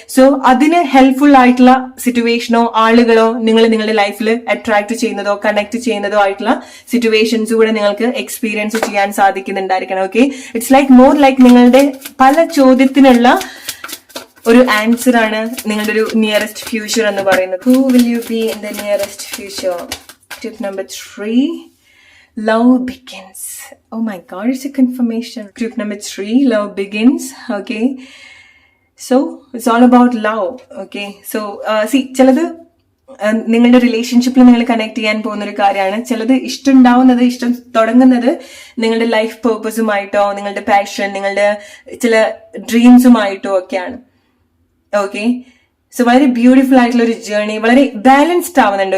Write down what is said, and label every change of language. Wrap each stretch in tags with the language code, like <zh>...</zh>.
<ml>So അതിന് helpful ആയിട്ടുള്ള സിറ്റുവേഷനോ ആളുകളോ നിങ്ങൾ നിങ്ങളുടെ ലൈഫിൽ അട്രാക്ട് ചെയ്യുന്നതോ കണക്ട് ചെയ്യുന്നതോ ആയിട്ടുള്ള സിറ്റുവേഷൻസ് കൂടെ നിങ്ങൾക്ക് എക്സ്പീരിയൻസ് ചെയ്യാൻ സാധിക്കുന്നുണ്ടായിരിക്കണം. Okay,</ml> <en>it's like more like</en> <ml>നിങ്ങളുടെ പല ചോദ്യത്തിനുള്ള ഒരു ആൻസർ ആണ് നിങ്ങളുടെ ഒരു നിയറസ്റ്റ് ഫ്യൂച്ചർ എന്ന് പറയുന്നത്.</ml> <en>Who will you be in the nearest future? Tip number 3, love begins. Oh my god, it's a confirmation. Group number 3, love begins. Okay, so it's all about love. Okay, so see,</en> <ml>ചിലത് നിങ്ങളുടെ റിലേഷൻഷിപ്പിൽ നിങ്ങൾ connect ചെയ്യാൻ പോകുന്ന ഒരു കാര്യമാണ്. ചിലത് ഇഷ്ടം തുടങ്ങുന്നത് നിങ്ങളുടെ ലൈഫ് പേർപ്പസുമായിട്ടോ, നിങ്ങളുടെ പാഷൻ, നിങ്ങളുടെ ചില ഡ്രീംസുമായിട്ടോ ഒക്കെയാണ്. ഓക്കെ, സോ വളരെ ബ്യൂട്ടിഫുൾ ആയിട്ടുള്ള ഒരു ജേർണി, വളരെ ബാലൻസ്ഡ് ആവുന്നുണ്ട്.</ml>